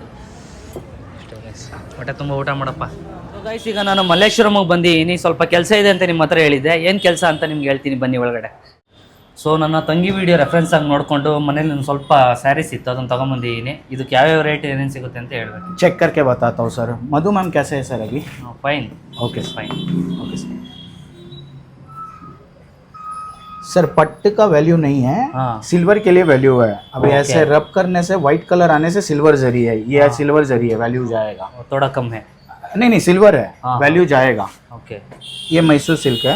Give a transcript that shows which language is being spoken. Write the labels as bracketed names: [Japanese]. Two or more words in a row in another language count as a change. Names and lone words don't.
[Kannada] ಅಷ್ಟೇ ಗೈಸ್. ಹೊಟ್ಟೆ ತುಂಬ ಊಟ ಮಾಡಪ್ಪ ಗೈಸ್. ಈಗ ನಾನು ಮಲ್ಲೇಶ್ವರಮಿಗೆ ಬಂದಿದ್ದೀನಿ. ಸ್ವಲ್ಪ ಕೆಲಸ ಇದೆ ಅಂತ ನಿಮ್ಮ ಹತ್ರ ಹೇಳಿದ್ದೆ. ಏನು ಕೆಲಸ ಅಂತ ನಿಮ್ಗೆ ಹೇಳ್ತೀನಿ, ಬನ್ನಿ ಒಳಗಡೆ. ಸೊ ನನ್ನ ತಂಗಿ [English] video reference [Kannada] ಆಗಿ ನೋಡಿಕೊಂಡು ಮನೇಲಿ ಒಂದು ಸ್ವಲ್ಪ ಸ್ಯಾರೀಸ್ ಇತ್ತು, ಅದನ್ನು ತೊಗೊಂಬಂದಿದ್ದೀನಿ. ಇದಕ್ಕೆ ಯಾವ್ಯಾವ ರೇಟ್ ಏನೇನು ಸಿಗುತ್ತೆ ಅಂತ ಹೇಳ್ಬೇಕು. [Hindi] चेक करके बताता हूँ सर. मधु मैम कैसे है सर अभी? ಫೈನ್. ओके ಫೈನ್. [English] okay sir. [Hindi] सर पट्ट का वैल्यू नहीं है, हाँ. सिल्वर के लिए वैल्यू है. अभी Okay. ऐसे रब करने से [English] white colour [Hindi] आने से सिल्वर जरी है, ये हाँ. सिल्वर जरी है, वैल्यू जाएगा. थोड़ा कम है. नहीं नहीं सिल्वर है, हाँ. वैल्यू जाएगा. ओके. ये मैसूर सिल्क है.